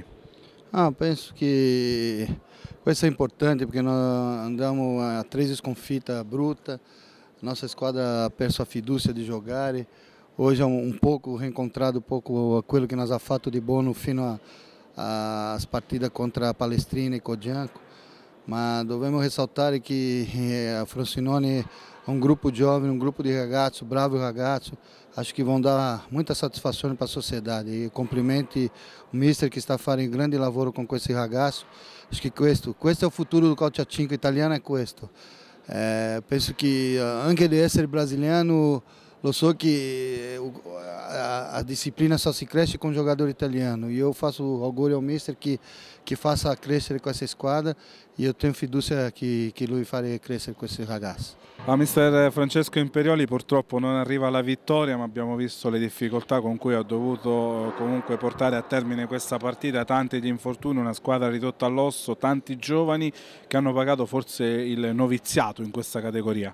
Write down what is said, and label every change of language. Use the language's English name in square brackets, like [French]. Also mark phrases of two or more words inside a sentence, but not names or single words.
[Italian] Penso che questo è importante perché noi andiamo a 13 sconfitte brutte, la nostra squadra ha perso a fiducia di giocare, oggi è un poco rincontrato un poco quello che noi abbiamo fatto di buono fino a partita contro a Palestrina e Cogianco, ma dobbiamo risaltare che a Frosinone è un gruppo giovane, un gruppo di ragazzi, bravi ragazzi, [Portuguese] acho que vão dar muita satisfação para a sociedade. E complimenti o mister que está fazendo um grande lavoro com esse ragazzo. Acho que [Italian] questo è il futuro do calcio italiano, è questo. Penso che anche di essere brasiliano, lo so che a disciplina [Portuguese] só se cresce com o jogador [Italian] italiano. [Portuguese] E eu faço augúrio ao mister que faça [Italian] crescere questa squadra [Portuguese] e eu tenho fiducia [Italian] che lui farà crescere questi ragazzi. Mister Francesco Imperioli purtroppo non arriva alla vittoria, ma abbiamo visto le difficoltà con cui ha dovuto comunque portare a termine questa partita, tanti gli infortuni, una squadra ridotta all'osso, tanti giovani che hanno pagato forse il noviziato in questa categoria.